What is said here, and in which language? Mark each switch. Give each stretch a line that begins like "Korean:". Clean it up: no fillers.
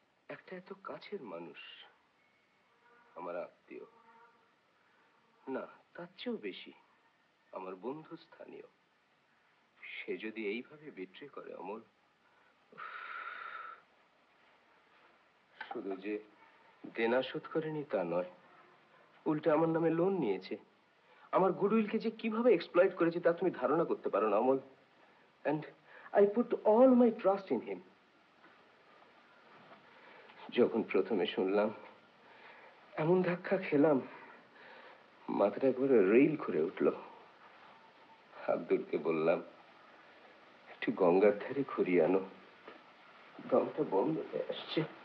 Bangla: একটা এত কাছের মানুষ, আমার আত্মীয় না, তার চেয়েও বেশি আমার বন্ধু স্থানীয়, সে যদি এইভাবে বিট্রে করে অমল, শুধু যে দেনা শোধ করেনি তা নয়, উল্টে আমার নামে লোন নিয়েছে। আমার গুডউইলকে যে কিভাবে এক্সপ্লয়েট করেছে তা তুমি ধারণা করতে পারো না Amal.
English: And I put all my trust in him.
Bangla: যখন প্রথমে শুনলাম, এমন ধাক্কা খেলাম, মাথাটা একবারে রেইল করে উঠল। আব্দুলকে বললাম, একটু গঙ্গার ধারে ঘুরিয়ে আনো, দমটা বন্ধ হয়ে আসছে।